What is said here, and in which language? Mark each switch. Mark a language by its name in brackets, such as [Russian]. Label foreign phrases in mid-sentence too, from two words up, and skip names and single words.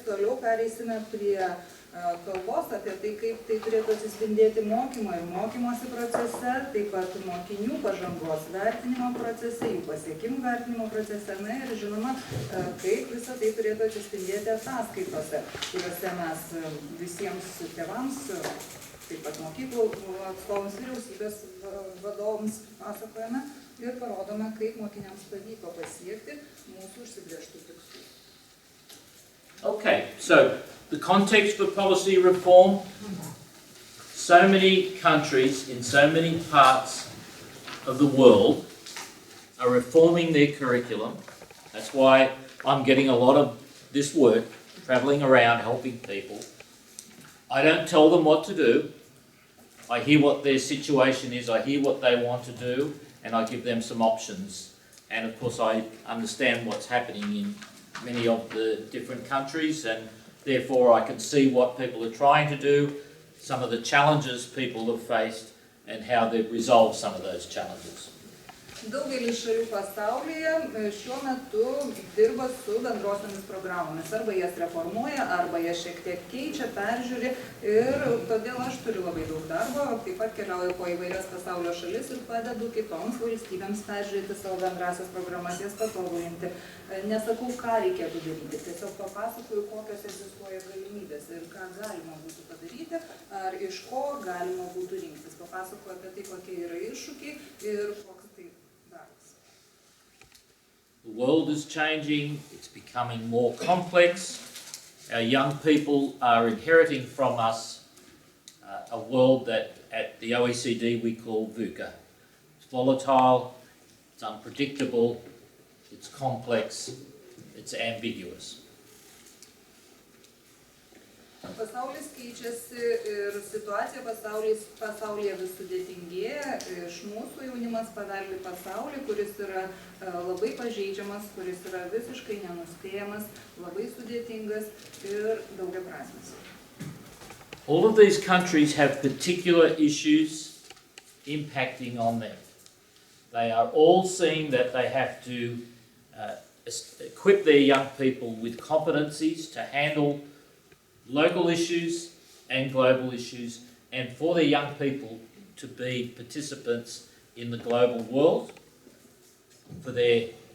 [Lithuanian] Toliau pereisime prie kalbos apie tai, kaip tai turėtų atsispindėti mokymo ir mokymosi procese, taip pat mokinių pažangos vertinimo procese, jų pasiekimų vertinimo procese, na ir žinoma, kaip visą tai turėtų atsispindėti ataskaitose, kuriuose mes visiems tėvams, taip pat mokyklų atstovams, vyriausybės vadovams pasakojame ir parodome, kaip mokiniams pavyko pasiekti mūsų užsibrėžtų tikslų. [English] Okay, so the context for policy reform, so many countries in so many parts of the world are reforming their curriculum. That's why I'm getting a lot of this work, travelling around, helping people. I don't tell them what to do. I hear what their situation is, I hear what they want to do, and I give them some options. And of course I understand what's happening in many of the different countries, and therefore I can see what people are trying to do, some of the challenges people have faced, and how they've resolved some of those challenges. [Lithuanian] Daugelis šalių pasaulyje šiuo metu dirba su bendrosiomis programomis. Arba jas reformuoja, arba jas šiek tiek keičia, peržiūri. Ir todėl aš turiu labai daug darbo, taip pat keliauju po įvairias pasaulio šalis ir padedu kitoms valstybėms peržiūrėti savo bendrasias programas, jas patobulinti. Nesakau, ką reikėtų daryti, tiesiog papasakoju, kokios egzistuoja galimybės ir ką galima būtų padaryti, ar iš ko galima būtų rinktis. Papasakoju apie tai, kokie yra iššūkiai ir koks tai darbas. [English] The world is changing, it's becoming more complex. Our young people are inheriting from us a world that at the OECD we call VUCA. It's volatile, it's unpredictable, it's complex, it's ambiguous. [Lithuanian] Pasaulis keičiasi ir situacija pasaulyje vis sudėtingėja. Iš mūsų jaunimas paveldi pasaulį, kuris yra labai pažeidžiamas, kuris yra visiškai nenuspėjamas, labai sudėtingas ir daugiaprasmis. [English] All of these countries have particular issues impacting on them. They are all seeing that they have to equip their young people with competencies to handle local issues and global issues, and for their young people to be participants in the global world, for their